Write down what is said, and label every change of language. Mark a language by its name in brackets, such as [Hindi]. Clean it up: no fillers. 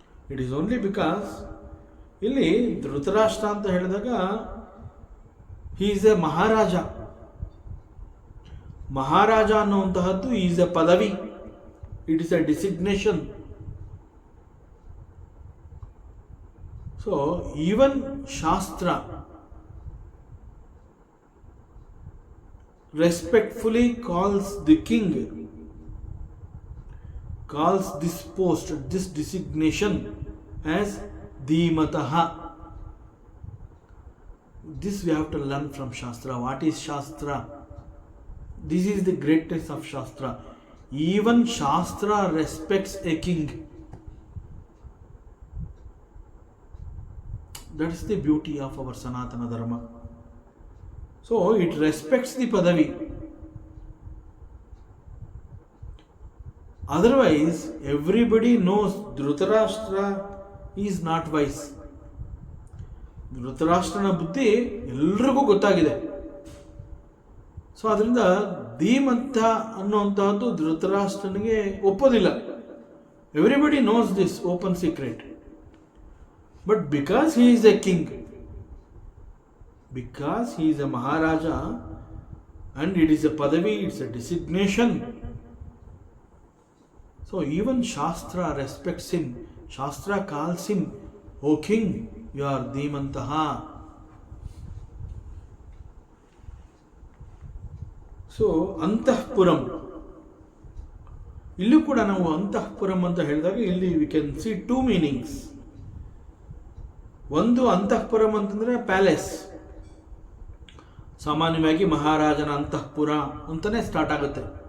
[English] it is only because [Kannada] ಇಲ್ಲಿ ಧೃತರಾಷ್ಟ್ರ ಅಂತ ಹೇಳಿದಾಗ [English] He is a Maharaja. Maharaja ಅನ್ನುವಂತಹದ್ದು is a padavi, it is a designation. So even Shastra respectfully calls the king, calls this post, this designation as Dhimataha. This we have to learn from Shastra. What is Shastra? This is the greatness of Shastra. Even Shastra respects a king. That is the beauty of our Sanatana Dharma. So it respects the padavi. Otherwise, everybody knows Dhritarashtra is not wise. [Kannada] ಧೃತರಾಷ್ಟ್ರನ ಬುದ್ಧಿ ಎಲ್ರಿಗೂ ಗೊತ್ತಾಗಿದೆ. So ಅದರಿಂದ ಧೀಮಂತ ಅನ್ನುವಂತಹದ್ದು ಧೃತರಾಷ್ಟ್ರನಿಗೆ ಒಪ್ಪೋದಿಲ್ಲ. [English] Everybody knows this open secret. But because he is a king, because he is a Maharaja and it is a padavi, it's a designation. So even Shastra respects him. Shastra calls him, O king, you are Dhimantaha. [Kannada] So ಅಂತಃಪುರಂ, ಇಲ್ಲೂ ಕೂಡ ನಾವು ಅಂತಃಪುರಂ ಅಂತ ಹೇಳಿದಾಗ ಇಲ್ಲಿ [English] We can see two meanings. [Kannada] ಒಂದು ಅಂತಃಪುರಂ ಅಂತಂದ್ರೆ palace, ಸಾಮಾನ್ಯವಾಗಿ ಮಹಾರಾಜನ ಅಂತಃಪುರ ಅಂತಾನೆ ಸ್ಟಾರ್ಟ್ ಆಗುತ್ತೆ.